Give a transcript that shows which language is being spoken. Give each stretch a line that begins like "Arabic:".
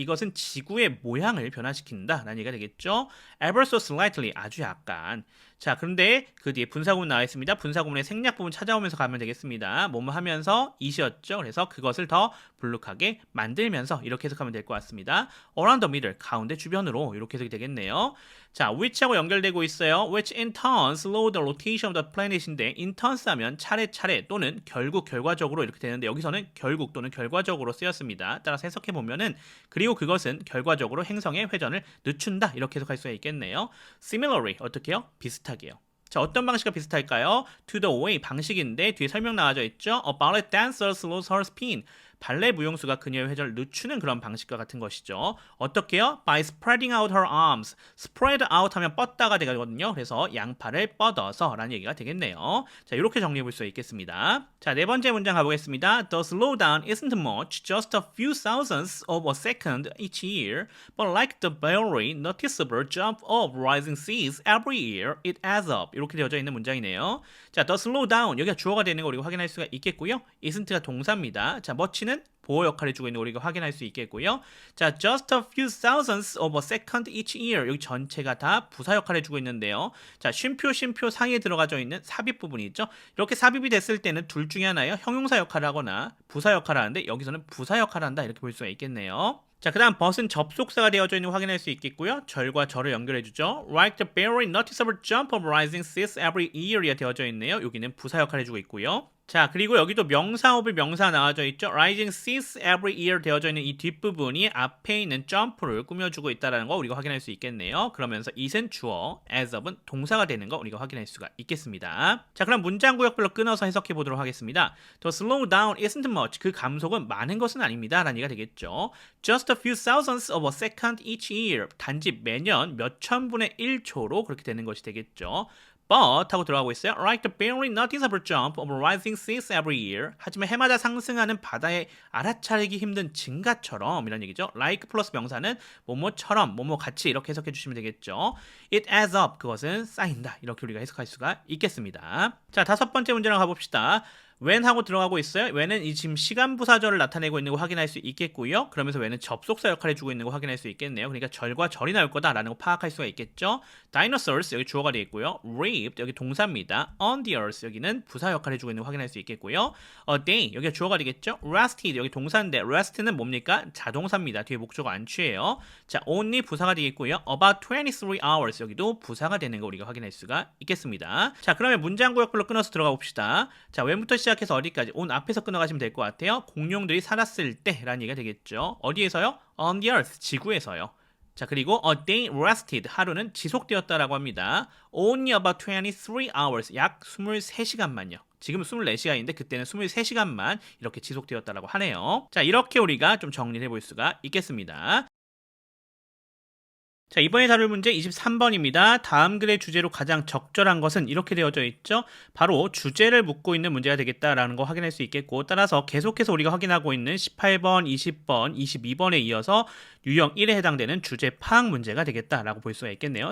Korean: 이것은 지구의 모양을 변화시킨다 라는 얘기가 되겠죠.
English: Ever so slightly
Korean: 아주 약간. 자, 그런데 그 뒤에 분사구문 나와 있습니다. 분사구문의 생략 부분 찾아오면서 가면 되겠습니다. 뭐뭐 하면서 이시였죠. 그래서 그것을 더 불룩하게 만들면서 이렇게 해석하면 될 것 같습니다.
English: Around the middle,
Korean: 가운데 주변으로 이렇게 해석이 되겠네요. 자, which하고 연결되고 있어요.
English: Which in turn slow the rotation of the planet
Korean: 인데
English: in turns
Korean: 하면 차례차례 또는 결국 결과적으로 이렇게 되는데 여기서는 결국 또는 결과적으로 쓰였습니다. 따라서 해석해 보면은 그리고 그것은 결과적으로 행성의 회전을 늦춘다 이렇게 해석할 수가 있겠네요. Similarly 어떻게요? 비슷하게요. 자, 어떤 방식과 비슷할까요?
English: To the way
Korean: 방식인데 뒤에 설명 나와져 있죠.
English: A ballet dancer slows her spin.
Korean: 발레 무용수가 그녀의 회전을 늦추는 그런 방식과 같은 것이죠. 어떻게요?
English: By spreading out her arms.
Korean: spread out 하면 뻗다가 되거든요. 그래서 양팔을 뻗어서 라는 얘기가 되겠네요. 자, 이렇게 정리해 볼 수 있겠습니다. 자, 네 번째 문장 가보겠습니다.
English: The slowdown isn't much, just a few thousandths of a second each year. But like the very noticeable jump of rising seas every year, it adds up.
Korean: 이렇게 되어져 있는 문장이네요. 자,
English: the slowdown
Korean: 여기가 주어가 되는 거 우리가 확인할 수가 있겠고요. isn't가 동사입니다. 자, much는 보호 역할을 해주고 있는 거 우리가 확인할 수 있겠고요.
English: 자, just a few thousandths of a second each year.
Korean: 여기 전체가 다 부사 역할을 해주고 있는데요. 자, 쉼표 사이에 들어가져 있는 삽입 부분이 있죠. 이렇게 삽입이 됐을 때는 둘 중에 하나예요. 형용사 역할을 하거나 부사 역할을 하는데 여기서는 부사 역할을 한다 이렇게 볼 수가 있겠네요. 자, 그 다음 but은 접속사가 되어져 있는 거 확인할 수 있겠고요. 절과 절을 연결해주죠.
English: Like the very noticeable jump of rising seas every year
Korean: 이 되어져 있네요. 여기는 부사 역할을 해주고 있고요. 자, 그리고 여기도 명사 오브 명사 나와져 있죠.
English: Rising seas every year
Korean: 되어져 있는 이 뒷부분이 앞에 있는 점프를 꾸며주고 있다는 거 우리가 확인할 수 있겠네요. 그러면서 it은 주어, as of은 동사가 되는 거 우리가 확인할 수가 있겠습니다. 자, 그럼 문장 구역별로 끊어서 해석해 보도록 하겠습니다.
English: The slowdown isn't much.
Korean: 그 감속은 많은 것은 아닙니다. 라는 얘기가 되겠죠.
English: Just a few thousandths of a second each year.
Korean: 단지 매년 몇 천분의 1초로 그렇게 되는 것이 되겠죠. But 하고 들어가고 있어요.
English: Like the very noticeable jump of rising seas every year.
Korean: 하지만 해마다 상승하는 바다의 알아차리기 힘든 증가처럼 이런 얘기죠. Like 플러스 명사는 뭐뭐처럼 뭐뭐 같이 이렇게 해석해 주시면 되겠죠.
English: It adds up.
Korean: 그것은 쌓인다. 이렇게 우리가 해석할 수가 있겠습니다. 자, 다섯 번째 문제로 가봅시다. when 하고 들어가고 있어요. when은 이 지금 시간 부사절을 나타내고 있는 거 확인할 수 있겠고요. 그러면서 when은 접속사 역할을 해주고 있는 거 확인할 수 있겠네요. 그러니까 절과 절이 나올 거다라는 거 파악할 수가 있겠죠. dinosaurs 여기 주어가 되어 있고요. reaped 여기 동사입니다.
English: on the earth
Korean: 여기는 부사 역할을 해주고 있는 거 확인할 수 있겠고요.
English: a day
Korean: 여기가 주어가 되겠죠. rested 여기 동사인데 rest는 뭡니까? 자동사입니다. 뒤에 목적어 안 취해요. 자, only 부사가 되겠고요.
English: about 23 hours
Korean: 여기도 부사가 되는 거 우리가 확인할 수가 있겠습니다. 자, 그러면 문장 구역별로 끊어서 들어가 봅시다. 자, when부터 시작해서 어디까지? 온 앞에서 끊어가시면 될 것 같아요. 공룡들이 살았을 때 라는 얘기가 되겠죠. 어디에서요?
English: On the earth,
Korean: 지구에서요. 자, 그리고
English: a day lasted,
Korean: 하루는 지속되었다라고 합니다.
English: Only about 23 hours,
Korean: 약 23시간만요. 지금 24시간인데 그때는 23시간만 이렇게 지속되었다라고 하네요. 자, 이렇게 우리가 좀 정리를 해볼 수가 있겠습니다. 자, 이번에 다룰 문제 23번입니다. 다음 글의 주제로 가장 적절한 것은 이렇게 되어져 있죠. 바로 주제를 묻고 있는 문제가 되겠다라는 거 확인할 수 있겠고, 따라서 계속해서 우리가 확인하고 있는 18번, 20번, 22번에 이어서 유형 1에 해당되는 주제 파악 문제가 되겠다라고 볼 수가 있겠네요.